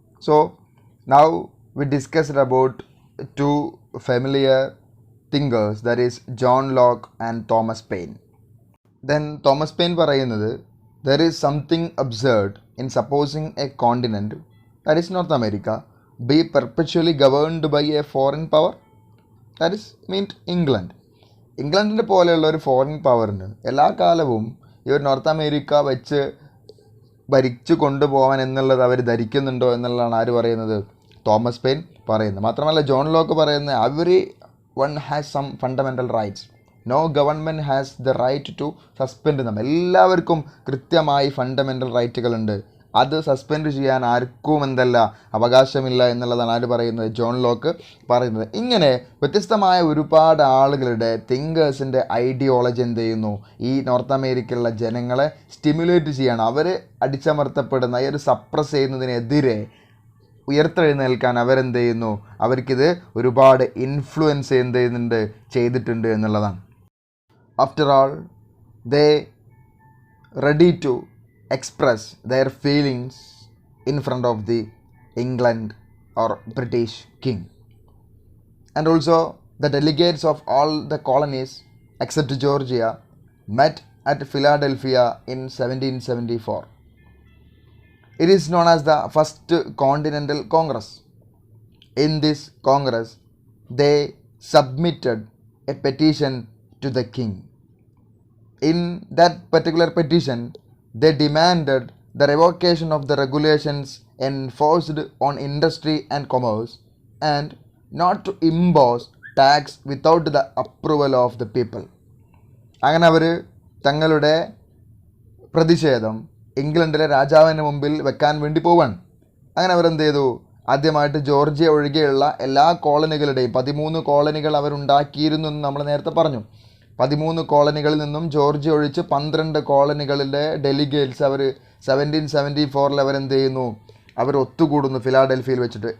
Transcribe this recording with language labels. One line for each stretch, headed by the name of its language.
English: So now we discussed about two familiar thinkers, that is John Locke and Thomas Paine. Then Thomas Paine
Malayalam: പറയുന്നത്,
English: there is something absurd in supposing a continent, that is North America, be perpetually governed by a foreign power, that is meant England.
Malayalam: ഇംഗ്ലണ്ടിൻ്റെ പോലെയുള്ള ഒരു foreign പവറിന് എല്ലാ കാലവും ഈ ഒരു north America വെച്ച് ഭരിച്ചു കൊണ്ടുപോകാൻ എന്നുള്ളത് അവർ ധരിക്കുന്നുണ്ടോ എന്നുള്ളതാണ് ആര് പറയുന്നത്, തോമസ് പെയിൻ പറയുന്നത്. മാത്രമല്ല ജോൺ ലോക്ക് പറയുന്നത്,
English: Everyone has some fundamental rights, no government has the right to suspend them.
Malayalam: എല്ലാവർക്കും കൃത്യമായി ഫണ്ടമെൻ്റൽ റൈറ്റുകളുണ്ട്, അത് സസ്പെൻഡ് ചെയ്യാൻ ആർക്കും എന്തല്ല അവകാശമില്ല എന്നുള്ളതാണ് ആര് പറയുന്നത്, ജോൺ ലോക്ക് പറയുന്നത്. ഇങ്ങനെ വ്യത്യസ്തമായ ഒരുപാട് ആളുകളുടെ തിങ്കേഴ്സിൻ്റെ ഐഡിയോളജി എന്ത് ചെയ്യുന്നു, ഈ നോർത്ത് അമേരിക്കയിലുള്ള ജനങ്ങളെ സ്റ്റിമുലേറ്റ് ചെയ്യാണ്. അവർ അടിച്ചമർത്തപ്പെടുന്ന ഈ ഒരു സപ്രസ് ചെയ്യുന്നതിനെതിരെ ഉയർത്തെഴുന്നേൽക്കാൻ അവരെന്ത് ചെയ്യുന്നു, അവർക്കിത് ഒരുപാട് ഇൻഫ്ലുവൻസ് എന്ത് ചെയ്യുന്നുണ്ട്, ചെയ്തിട്ടുണ്ട് എന്നുള്ളതാണ്.
English: After all they ready to express their feelings in front of the England or British king. And also the delegates of all the colonies except Georgia met at Philadelphia in 1774. It is known as the First Continental Congress. In this Congress they submitted a petition to the king. In that particular petition they demanded the revocation of the regulations enforced on industry and commerce and not to impose tax without the approval of the people.
Malayalam: അങ്ങനെ അവർ തങ്ങളുടെ പ്രതിഷേധം ഇംഗ്ലണ്ടിലെ രാജാവിന് മുമ്പിൽ വെക്കാൻ വേണ്ടി പോവാണ്. അങ്ങനെ അവരെന്ത് ചെയ്തു, ആദ്യമായിട്ട് ജോർജിയ ഒഴികെയുള്ള എല്ലാ കോളനികളുടെയും 13 കോളനികൾ അവരുണ്ടാക്കിയിരുന്നു എന്ന് നമ്മൾ നേരത്തെ പറഞ്ഞു. 13 കോളനികളിൽ നിന്നും ജോർജിയ ഒഴിച്ച് 12 കോളനികളിലെ ഡെലിഗേറ്റ്സ് അവർ 1774 അവരെന്ത് ചെയ്യുന്നു, അവർ ഒത്തുകൂടുന്നു ഫിലാഡൽഫിയയിൽ വെച്ചിട്ട്.